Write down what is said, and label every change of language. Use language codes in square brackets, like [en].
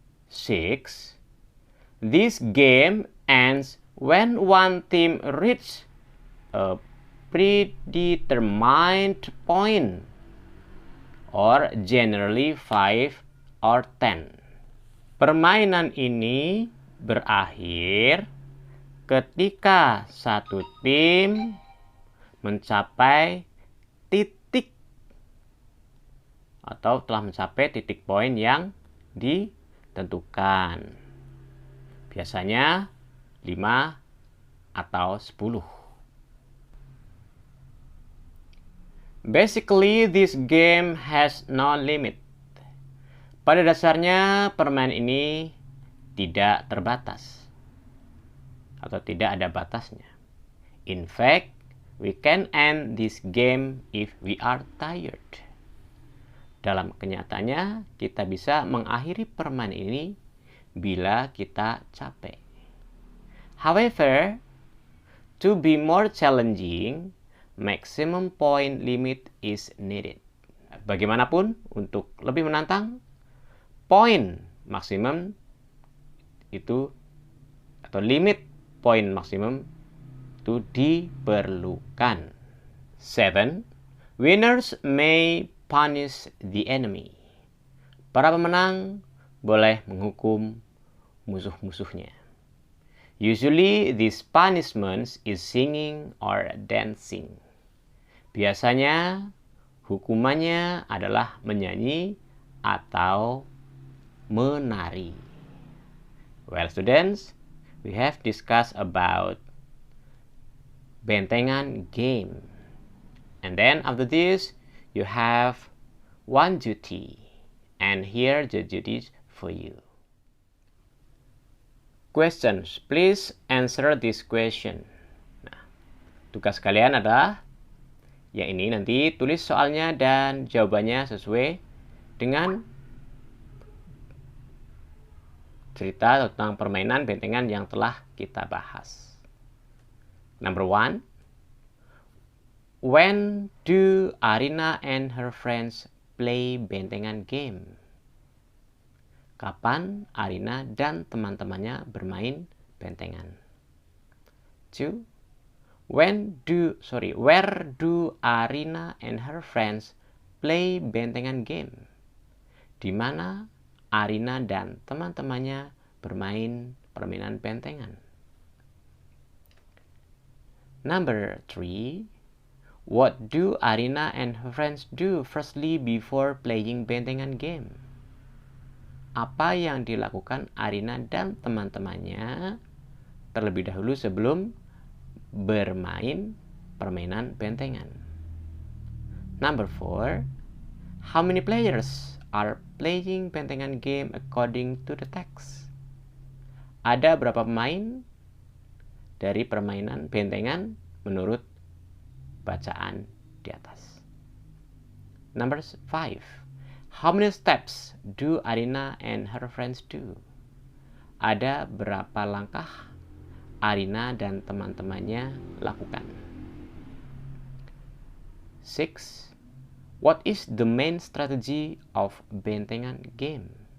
[en] 6. This game ends when one team reaches a predetermined point, or generally 5 or 10. [id] Permainan ini berakhir ketika satu tim mencapai titik atau telah mencapai titik poin yang ditentukan. Biasanya 5 atau 10. [en] Basically, this game has no limit. [id] Pada dasarnya, permainan ini tidak terbatas atau tidak ada batasnya. [en] In fact, we can end this game if we are tired. [id] Dalam kenyataannya, kita bisa mengakhiri permainan ini bila kita capek. [en] However, to be more challenging, maximum point limit is needed. [id] Bagaimanapun, untuk lebih menantang, poin maksimum itu atau limit poin maksimum itu diperlukan. 7. [en] Winners may punish the enemy. [id] Para pemenang boleh menghukum musuh-musuhnya. [en] Usually, this punishment is singing or dancing. [id] Biasanya, hukumannya adalah menyanyi atau menari. [en] Well, students, we have discussed about bentengan game. And then after this, you have one duty. And here the duties for you. Questions. Please answer this question. [id] Nah, tugas kalian adalah yang ini, nanti tulis soalnya dan jawabannya sesuai dengan cerita tentang permainan bentengan yang telah kita bahas. [en] Number 1. When do Arina and her friends play bentengan game? [id] Kapan Arina dan teman-temannya bermain bentengan? 2. [en] Where do Arina and her friends play bentengan game? [id] Di mana Arina dan teman-temannya bermain permainan bentengan? [en] Number 3. What do Arina and her friends do firstly before playing bentengan game? [id] Apa yang dilakukan Arina dan teman-temannya terlebih dahulu sebelum bermain permainan bentengan? [en] Number 4. How many players are playing bentengan game according to the text? [id] Ada berapa pemain dari permainan bentengan menurut bacaan di atas? [en] Number 5. How many steps do Arina and her friends do? [id] Ada berapa langkah Arina dan teman-temannya lakukan? [en] 6. What is the main strategy of bentengan game?